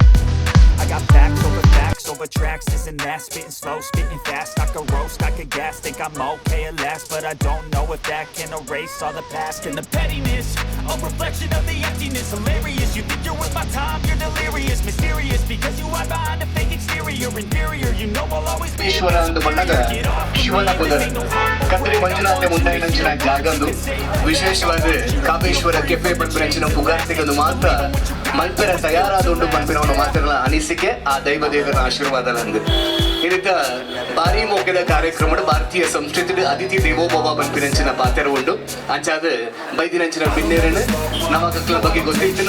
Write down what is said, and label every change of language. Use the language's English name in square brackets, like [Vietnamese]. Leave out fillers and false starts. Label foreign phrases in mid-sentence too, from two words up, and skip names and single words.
[English] I got facts over tracks, this and that. Spitting slow, spitting fast. I could roast, I could gas. Think I'm okay at last, but I don't know if that can erase all the past and the pettiness. A reflection of the emptiness. Hilarious, you think you're worth my time, you're delirious. Mysterious, because you hide behind a fake exterior. Inferior, you know I'll always be [Tulu] ಈಶ್ವರ ಅಂದು ಬಂದಾಗ ಶಿವನ ಪುದರ್ ಕದ್ರಿ ಮಂಜುನಾಥೆ ಮುಂದಾಯಿನಂಚಿನ ಜಾಗಂದು ವಿಶೇಷವಾದ ಕಾಮೇಶ್ವರ ಕೆಫೆ ಪಂಪಿನಂಚಿನ ಪುಗಾರ್ತಿಗದು ಮಾತ್ರ ಮಲ್ಪೆರ ತಯಾರಾದುಂಡು ಪಂಪಿನವನು ಮಾತ್ರ ಅನಿಸಿಕೆ ಆ ದೈವ ದೇವರ ಆಶೀರ್ವಾದ ನಂದು ಇದಕ್ಕ ಬಾರಿ ಮೋಕೆದ ಕಾರ್ಯಕ್ರಮ ಭಾರತೀಯ ಸಂಸ್ಕೃತಿ [Sanskrit] ಅತಿಥಿ ದೇವೋಭವ [Tulu] ಪಂಪಿನಂಚಿನ ಪಾತ್ರ ಉಂಡು ಅಂಚಾದ ಬೈದಿನಂಚಿನ ಪಿನ್ನೇರನ ನಮಗ ಅಕ್ಲ ಬಗ್ಗೆ ಗೊತ್ತಿತ್ತಿನಲ್ಲ